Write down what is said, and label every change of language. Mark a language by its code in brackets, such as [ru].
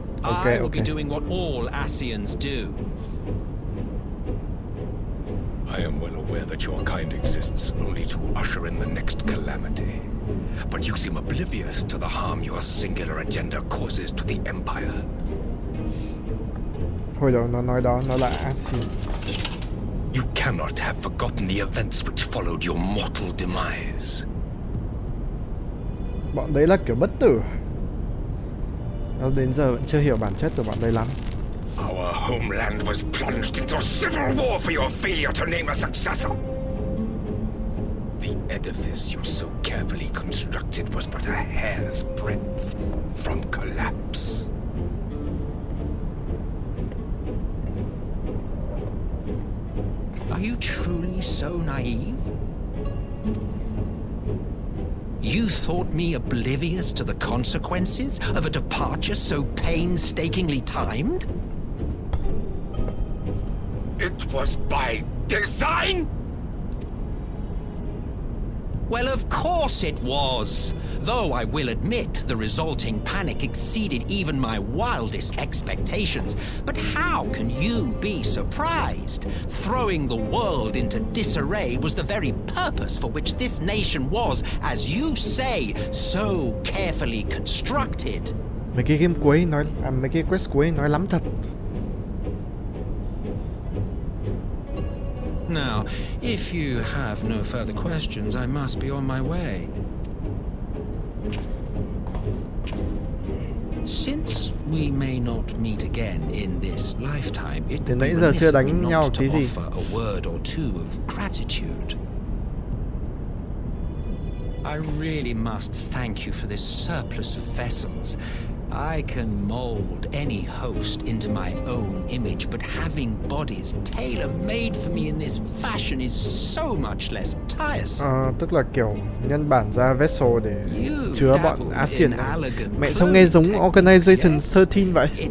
[en] I will be doing what all Asians do. I am well aware that your kind exists only to usher in the next calamity. But you seem oblivious to the harm your singular agenda causes to the Empire. [vi] Hồi đầu nó nói đó, nó là Asian. [en] You cannot have forgotten the events which followed your mortal demise. [vi] Bọn đấy là kiểu bất tử. Đến giờ vẫn chưa hiểu bản chất của bọn đây lắm. [en] Our homeland was plunged into civil war for your failure to name a successor. The edifice you so carefully constructed was but a hair's breadth from collapse. Are you truly so naive? You thought me oblivious to the consequences of a departure so painstakingly timed? It was by design? Well, of course it was. Though I will admit the resulting panic exceeded even my wildest expectations. But how can you be surprised? Throwing the world into disarray was the very purpose for which this nation was, as you say, so carefully constructed. [vi] Mấy cái game cuối nói, mấy cái quest cuối nói lắm thật. [en] Now, if you have no further questions, I must be on my way. Since we may not meet again in this lifetime, it would be remiss of me not to offer a word or two of gratitude. I really must thank you for this surplus of vessels. I can mold any host into my own image, but having bodies tailor-made for me in this fashion is so much less tiresome. [vi] Tức là kiểu nhân bản ra vessel để chứa bọn Asian này. Mẹ sao nghe giống Organization 13 vậy?